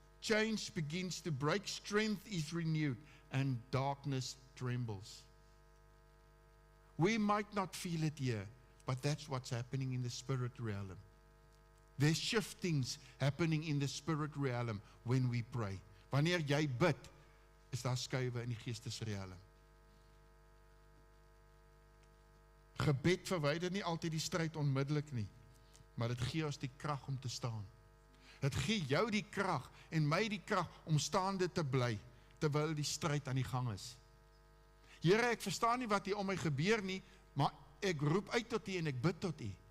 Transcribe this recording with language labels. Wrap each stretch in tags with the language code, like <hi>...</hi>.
<en>Change begins to break, strength is renewed, and darkness trembles. We might not feel it here, but that's what's happening in the spirit realm. There's shiftings happening in the spirit realm when we pray.</en> <af>Wanneer jy bid, is daar skuwe in die geestesrealm. Gebed verwyder nie altyd die stryd onmiddellik nie, maar dit gee ons die krag om te staan. Dit gee jou die krag en my die krag om staande te bly, terwyl die stryd aan die gang is. Here, ek verstaan nie wat hier om my gebeur nie, maar ek roep uit tot U en ek bid tot U.</af>